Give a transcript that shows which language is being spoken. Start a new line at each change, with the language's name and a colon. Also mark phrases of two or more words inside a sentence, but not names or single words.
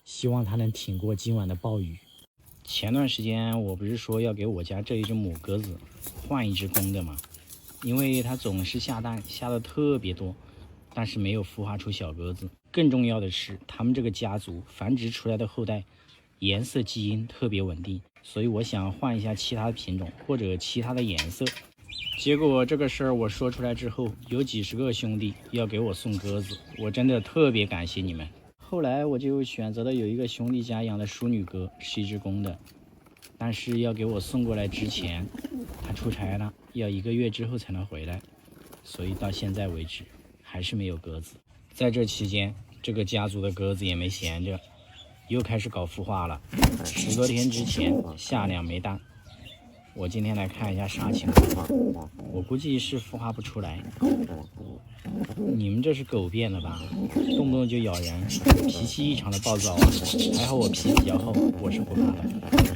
Chinese: 希望它能挺過今晚的暴雨。前段時間我不是說要給我家這一隻母鴿子換一隻公的嗎？因為它總是下蛋，下的特別多，但是沒有孵化出小鴿子。更重要的是，他們這個家族繁殖出来的後代顏色基因特別穩定，所以我想換一下其他的品種或者其他的顏色。結果這個事兒我說出來之後，有幾十個兄弟要給我送鴿子，我真的特別感謝你們。後來我就選擇了有一個兄弟家養的淑女鴿，是一隻公的，但是要給我送過來之前，他出差了，要1個月之後才能回來，所以到現在為止還是沒有鴿子。在這期間，這個家族的鴿子也沒閒着，又開始搞孵化了。10多天之前下2枚蛋，我今天来看一下啥情況。我估計是孵化不出来。你們這是狗变了吧？动不动就咬人，脾氣異常的暴躁啊！還好我脾比較厚，我是不怕的。